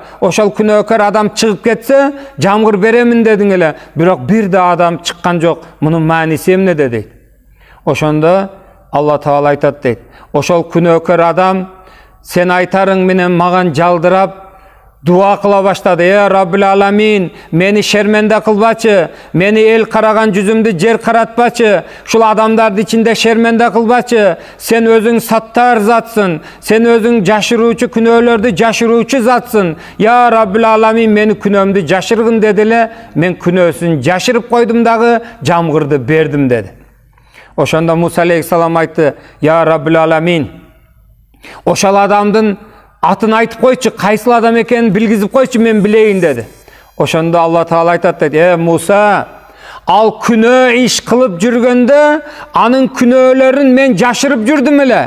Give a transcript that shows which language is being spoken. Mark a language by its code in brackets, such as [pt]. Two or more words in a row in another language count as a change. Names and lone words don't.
[ky] Ошол күнөөкөр адам чыгып кетсе, жамгыр беремин дедиң эле. Бирок бир да адам чыккан жок. Мунун мааниси эмне?" дейт. Ошондо Алла Таала айтат дейт: "Ошол күнөөкөр адам сен айтарың менен маган жалдырап дуа кыла баштады. [ar] يا رب العالمين, [ky] мени шерменде кылбачы, мени эл караган жүзүмдү жер караткабачы, шул адамдарды ичинде шерменде кылбачы, сен өзүң саттар затсың, сен өзүң жашыруучу күнөөлөрдү жашыруучу затсың. [ar] يا رب العالمين, [ky] мени күнөөмдү жашыргын дедиле, мен күнөөсүн жашырып койдум дагы, жамгырды бердим" деди. Ошондо Муса алейхиссалам айтты: [ar] "يا رب العالمين, [ky] ошол адамдын атын айтып койчу, кайсыл адам экенин билгизип койчу, мен билейин" dedi. Ошондо Алла Таала айтат дейт: "Э Муса, ал күнөө иш кылып жүргөндө анын күнөөлөрүн мен жашырып жүрдүм эле.